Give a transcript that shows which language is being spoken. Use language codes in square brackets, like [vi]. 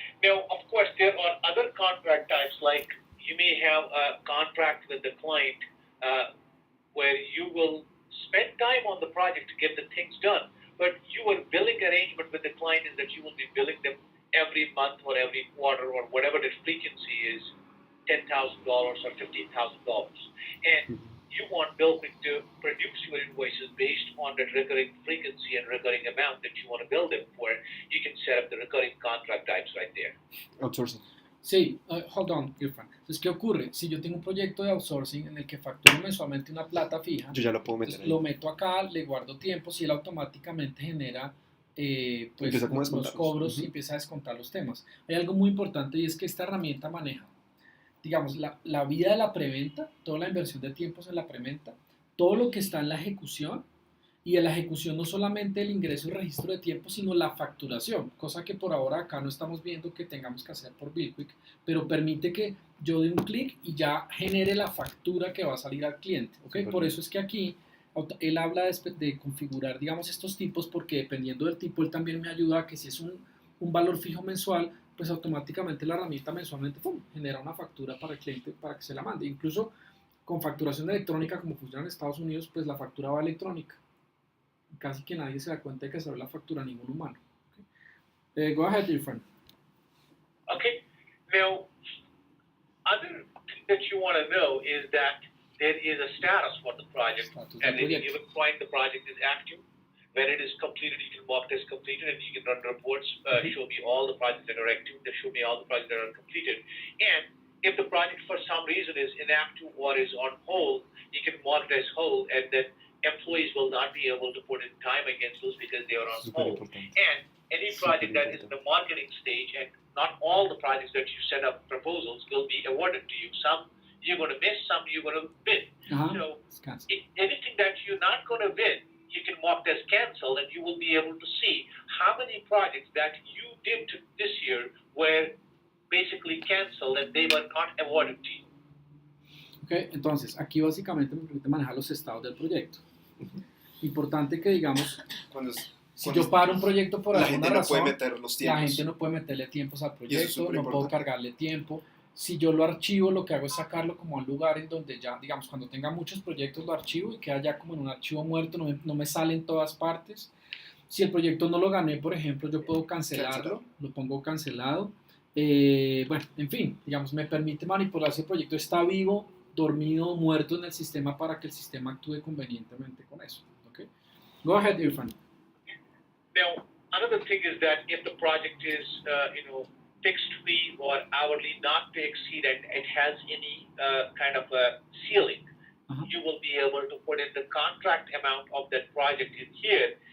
[en] Now, of course, there are other contract types, like you may have a contract with the client where you will spend time on the project to get the things done, but your billing arrangement with the client is that you will be billing them every month or every quarter or whatever the frequency is, $10,000 or $15,000. And you want BillQuick to produce your invoices based on the recurring frequency and recurring amount that you want to bill them for. You can set up the recurring contract types right there. Outsourcing. [es] Sí, hold on, Irfan. Entonces, ¿qué ocurre? Si yo tengo un proyecto de outsourcing en el que facturo mensualmente una plata fija, yo ya lo puedo meter ahí. Lo meto acá, le guardo tiempos y él automáticamente genera pues, los cobros y empieza a descontar los temas. Hay algo muy importante y es que esta herramienta maneja, digamos, la vida de la preventa, toda la inversión de tiempos en la preventa, todo lo que está en la ejecución, y en la ejecución no solamente el ingreso y registro de tiempo, sino la facturación, cosa que por ahora acá no estamos viendo que tengamos que hacer por BillQuick, pero permite que yo dé un clic y ya genere la factura que va a salir al cliente. ¿Okay? Por eso es que aquí él habla de configurar, digamos, estos tipos, porque dependiendo del tipo, él también me ayuda a que si es un valor fijo mensual, pues automáticamente la herramienta mensualmente genera una factura para el cliente para que se la mande. Incluso con facturación electrónica, como funciona en Estados Unidos, pues la factura va electrónica. Casi que nadie se da cuenta de que se ve la factura a ningún humano. [en] Okay. Go ahead, Irfan. Okay. Now, other thing that you want to know is that there is a status for the project. At any given point, the project is active. When it is completed, you can mark it as completed, and you can run reports, show me all the projects that are active, show me all the projects that are completed. And if the project for some reason is inactive or is on hold, you can mark it as hold, and then employees will not be able to put in time against those because they are on hold. And any project that is in the marketing stage, and not all the projects that you set up proposals will be awarded to you. Some you're going to miss, some you're going to win. So anything that you're not going to win, you can mark as cancel, and you will be able to see how many projects that you did this year were basically canceled and they were not awarded to you. [es] Okay, entonces, aquí básicamente me permite manejar los estados del proyecto. Importante que, digamos, si yo paro un proyecto por alguna razón, la gente no puede meterle tiempos al proyecto, no puedo cargarle tiempo. Si yo lo archivo, lo que hago es sacarlo como a un lugar en donde ya, digamos, cuando tenga muchos proyectos lo archivo y queda ya como en un archivo muerto, no me sale en todas partes. Si el proyecto no lo gané, por ejemplo, yo puedo cancelarlo, lo pongo cancelado. Bueno, en fin, digamos, me permite manipular si el proyecto está vivo, dormido, muerto en el sistema para que el sistema actúe convenientemente con eso. [en] Okay? Go ahead, Irfan. Now, another thing is that if the project is, fixed fee or hourly, not to exceed, and it has any kind of a ceiling, you will be able to put in the contract amount of that project in here.